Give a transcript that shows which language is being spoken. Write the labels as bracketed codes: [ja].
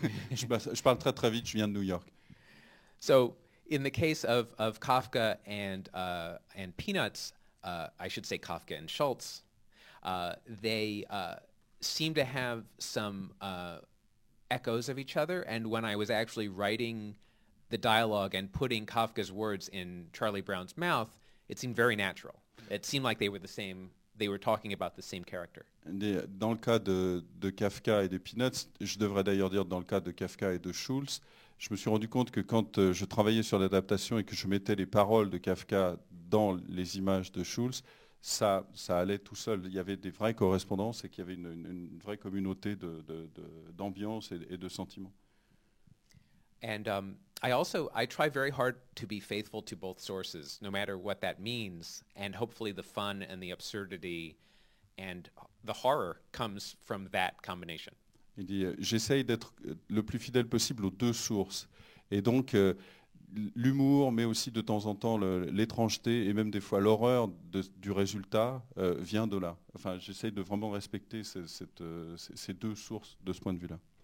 [fr] Je parle très très vite, je viens de New York. [en] So in the case of Kafka and Peanuts, I should say Kafka and Schultz, they seem to have some echoes of each other. And when I was actually writing the dialogue and putting Kafka's words in Charlie Brown's mouth, it seemed very natural. It seemed like they were the same. They were talking about the same character. [fr] Dans le cas de Kafka et des Peanuts, je devrais d'ailleurs dire dans le cas de Kafka et de Schultz, je me suis rendu compte que quand je travaillais sur l'adaptation et que je mettais les paroles de Kafka dans les images de Schultz, ça allait tout seul. Il y avait des vraies correspondances et qu'il y avait une vraie communauté d'ambiance et de sentiments. [en] And I try very hard to be faithful to both sources, no matter what that means, and hopefully the fun and the absurdity and the horror comes from that combination. [fr] Il dit, j'essaye d'être le plus fidèle possible aux deux sources. Et donc, l'humour, mais aussi de temps en temps l'étrangeté et même des fois l'horreur du résultat vient de là. Enfin, j'essaye de vraiment respecter ces deux sources de ce point de vue-là.